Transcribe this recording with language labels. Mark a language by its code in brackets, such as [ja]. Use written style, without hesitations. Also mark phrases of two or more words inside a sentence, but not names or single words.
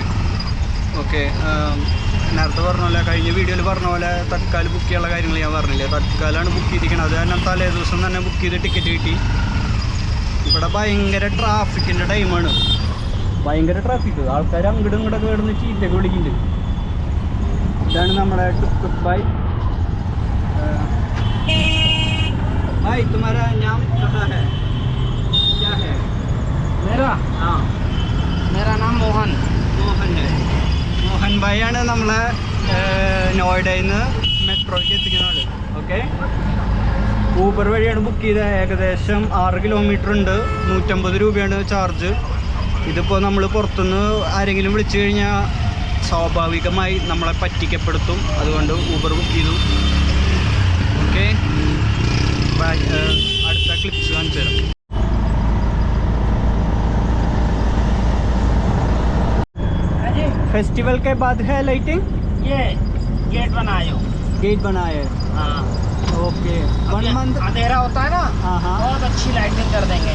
[ml] ഓക്കെ, നേരത്തെ പറഞ്ഞ പോലെ, കഴിഞ്ഞ വീഡിയോയിൽ പറഞ്ഞ പോലെ തത്കാൽ ബുക്ക് ചെയ്യാനുള്ള കാര്യങ്ങൾ ഞാൻ പറഞ്ഞില്ലേ, തത്കാലാണ് ബുക്ക് ചെയ്തിരിക്കണം. അത് കാരണം തലേ ദിവസം തന്നെ ബുക്ക് ചെയ്ത് ടിക്കറ്റ് കിട്ടി. ഇവിടെ ഭയങ്കര ട്രാഫിക്കിൻ്റെ ടൈമാണ്, ഭയങ്കര ട്രാഫിക്. ആൾക്കാർ അങ്ങോട്ടും ഇങ്ങോട്ടൊക്കെ കിടന്ന് ചീറ്റൊക്കെ വിളിക്കുന്നുണ്ട്. ഇതാണ് നമ്മുടെ ടുക് ബൈ. [hi] भाई तुम्हारा नाम कहाँ है, क्या है? मेरा हाँ, मेरा नाम मोहन है. [ml] മോഹൻ ഭായി ആണ് നമ്മളെ നോയിഡയിൽ നിന്ന് മെട്രോയ്ക്ക് എത്തിക്കുന്ന ആൾ. ഓക്കെ, ഊബർ വഴിയാണ് ബുക്ക് ചെയ്തത്. ഏകദേശം 6 കിലോമീറ്റർ ഉണ്ട്, 150 രൂപയാണ് ചാർജ്. ഇതിപ്പോൾ നമ്മൾ പുറത്തുനിന്ന് ആരെങ്കിലും വിളിച്ചു കഴിഞ്ഞാൽ സ്വാഭാവികമായി നമ്മളെ പറ്റിക്കപ്പെടുത്തും. അതുകൊണ്ട് ഊബർ ബുക്ക് ചെയ്തു. ഓക്കെ, അടുത്ത ക്ലിപ്സ് കാണിച്ചു തരാം. [hi] फेस्टिवल के बाद है लाइटिंग, ये गेट बनाए हो। गेट बनाए हैं. हाँ, ओके. 1 month अंधेरा होता है ना, हाँ बहुत अच्छी लाइटिंग कर देंगे।